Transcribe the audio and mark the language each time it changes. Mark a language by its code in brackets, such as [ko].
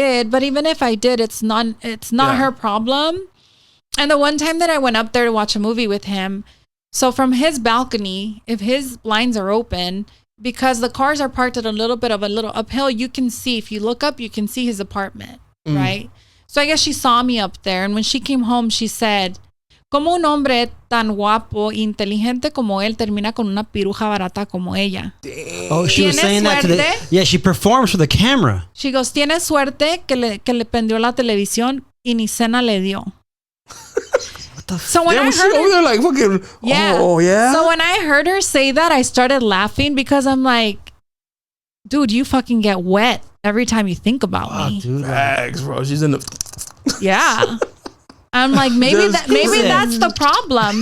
[en] But even if I did, it's not her problem. And the one time that I went up there to watch a movie with him, so from his balcony, if his blinds are open, because the cars are parked at a little uphill, you can see, if you look up, you can see his apartment, right? So I guess she saw me up there. And when she came home, she said, [es] "Como un hombre tan guapo, inteligente como él, termina con una piruja barata como ella." [en] Oh, she was saying that today. Yeah, she performs for the camera. She goes, [es] "Tiene suerte que le prendió la televisión y ni cena le dio." [en] So when I heard her, like fucking, oh yeah. So when I heard her say that, I started laughing because I'm like, dude, you fucking get wet every time you think about me. Dude, facts, bro. She's in the. Yeah. I'm like, maybe that's the problem.